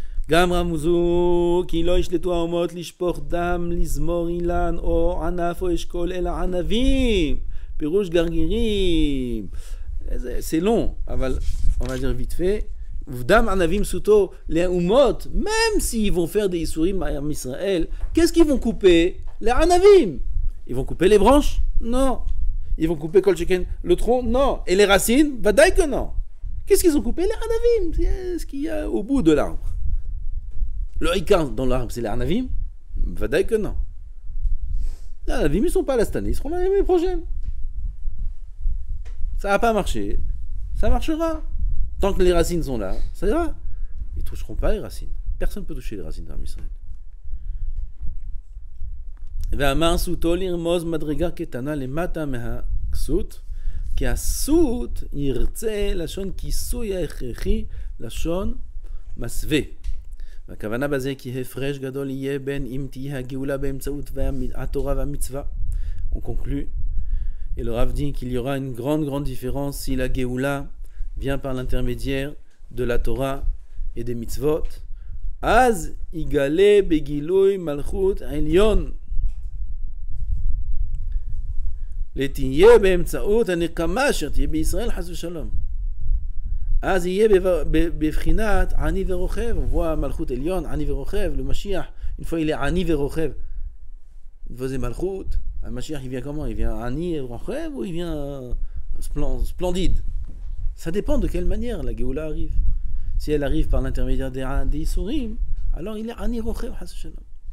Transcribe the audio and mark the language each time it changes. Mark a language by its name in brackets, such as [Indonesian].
[Hebrew] גם רמזו כי לא ישלטו האומות לשפוך דם, לזמור אילן או ענף או אשכול אלא ענבים, פירוש גרגירים. [French] C'est long, אבל on va dire vite fait. [Hebrew] V'dam anavim suto [French] les umot, même s'ils vont faire des isurim en Israël, qu'est-ce qu'ils vont couper? Les anavim. Ils vont couper les branches? Non. Ils vont couper kol sheken le tronc? Non. Et les racines? Vadaï que non. Qu'est-ce qu'ils ont coupé? Les anavim. C'est ce qu'il y a au bout de l'arbre. Le haïkar dans l'arbre, c'est les anavim? Vadaï que non. Les anavim, ils ne sont pas là cette année, ils seront là l'année prochaine. Ça n'a pas marché, ça marchera. Tant que les racines sont là, ça ira. Ils ne toucheront pas les racines. Personne ne peut toucher les racines dans Israël. [Hebrew] ואמר סותו לרמוז מדרגה קטנה למטה מהכסות, כי הסות ירצה לשון כיסוי ההכרחי, לשון מסווה. והכוונה בזה כי הפרש גדול יהיה בין אם תהיה הגאולה באמצעות התורה והמצווה. [French] On conclut. Et le Rav dit qu'il y aura une grande différence si la Géoula vient par l'intermédiaire de la Torah et des mitzvot. [Hebrew] Az igale begilui malchut elyon. לתהיה באמצעות הנקמה אשר תהיה בישראל חס ושלום. אז יהיה בבחינת עני ורוכב. [French] On voit [Hebrew] מלכות עליון, עני ורוכב, [French] le Mashiach, une fois il est [Hebrew] עני ורוכב. [French] Une fois c'est מלכות, le Mashiach il vient comment? Il vient עני et רוכב ou il vient splendide? Ça dépend de quelle manière la Géoula arrive. Si elle arrive par l'intermédiaire des Isurim, alors il est [Hebrew] עני רוכב חס ושלום.